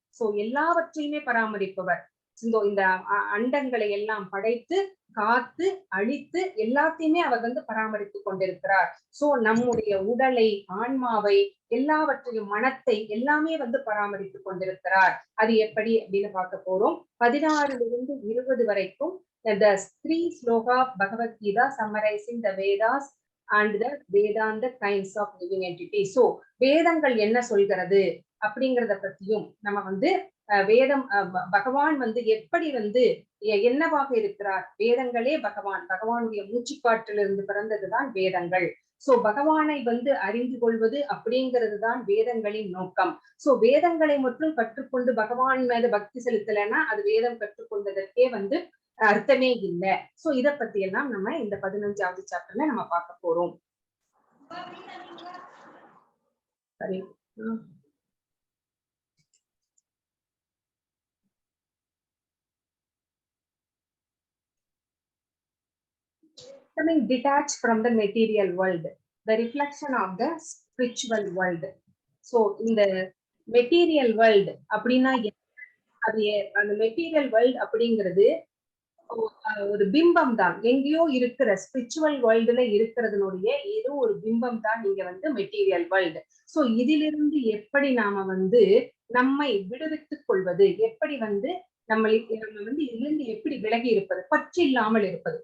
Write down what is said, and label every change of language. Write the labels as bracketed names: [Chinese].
[Tamil] So எல்லாவற்றையுமே பராமரிப்பவர். இந்த அண்டங்களை எல்லாம் படைத்து காத்து அழித்து எல்லாத்தையுமே அவர் வந்து பராமரித்து கொண்டிருக்கிறார். சோ நம்முடைய உடலை, ஆன்மாவை, எல்லாவற்றையும், மனத்தை எல்லாமே வந்து பராமரித்து கொண்டிருக்கிறார். அது எப்படி அப்படின்னு பார்க்க போறோம். 16 ல இருந்து 20 வரைக்கும் [English] the 3 sloka of bhagavadgita summarizing the Vedas and the Vedanta kinds of living entities. [Tamil] So வேதங்கள் என்ன சொல்கிறது அப்படிங்கறத பத்தியும் நம்ம வந்து வேதம் பகவான் வந்து எப்படி வந்து என்னவாக இருக்கிறார், வேதங்களே பகவானுடைய மூச்சுக்காற்றிலிருந்து பிறந்ததுதான் வேதங்கள். சோ பகவானை வந்து அறிந்து கொள்வது அப்படிங்கிறது தான் வேதங்களின் நோக்கம். சோ வேதங்களை மட்டும் கற்றுக்கொண்டு பகவான் மேல பக்தி செலுத்தலைன்னா அது வேதம் கற்றுக்கொண்டதற்கே வந்து அர்த்தமே இல்லை. சோ இத பத்தி எல்லாம் நம்ம இந்த 15வது சாப்டர்ல நம்ம பார்க்க போறோம். [English] சரி, becoming detached from the material world, the reflection of the spiritual world. [Tamil] So இந்த மெட்டீரியல் வேர்ல்டு அப்படின்னா அது அந்த மெட்டீரியல் வேர்ல்டு அப்படிங்கிறது ஒரு பிம்பம் தான், எங்கேயோ இருக்கிற ஸ்பிரிச்சுவல் வேர்ல்டுல இருக்கிறதுனுடைய ஏதோ ஒரு பிம்பம் தான் இங்க வந்து மெட்டீரியல் வேர்ல்டு. சோ இதிலிருந்து எப்படி நாம வந்து நம்மை விடுவித்துக் கொள்வது, எப்படி வந்து நம்ம வந்து இதிலிருந்து எப்படி விலகி இருப்பது, பற்று இல்லாமல் இருப்பது.